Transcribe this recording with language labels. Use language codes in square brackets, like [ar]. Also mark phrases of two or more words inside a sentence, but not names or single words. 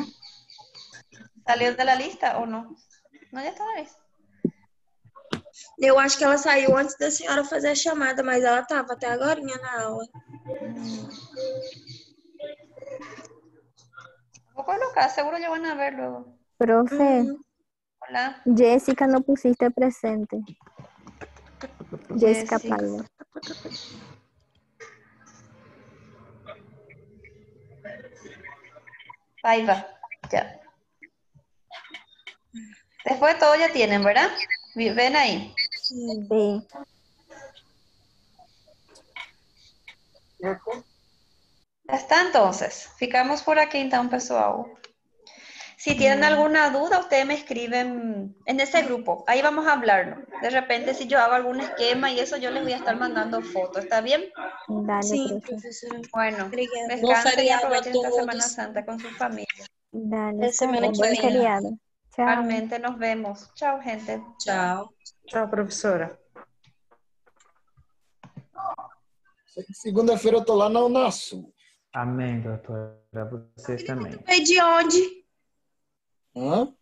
[pt] Saiu da lista ou não? Não, já está na lista. Eu acho que ela saiu antes da senhora fazer a chamada, mas ela estava até agora na aula. Vou colocar, [es] seguro ya van a ver luego. Profe, Hola. Jessica no pusiste presente. Jessica Jessica. Paiva. Paiva, ya. Después de todo ya tienen, ¿verdad? Ven ahí. Sí. Ya está, entonces. [pt] Ficamos por aquí, então, pessoal. [es] Si tienen alguna duda, ustedes me escriben en ese grupo. Ahí vamos a hablarlo. De repente, si yo hago algún esquema y eso, yo les voy a estar mandando fotos. ¿Está bien? Dale, [pt] Sim, profe. professora. [es] Bueno, [pt] Obrigada. Bom [es] descansen y feriado a aprovechen esta Semana todos. Santa con su familia. Dale, [pt] Até semana que [es] buen [pt] vem. [es] feriado. Chao. Igualmente, nos vemos. Chao, gente. [pt] Tchau. Tchau, professora. Segunda-feira eu tô lá na Unasul. Amém, doutora. Vocês também. Veio de onde? Hã?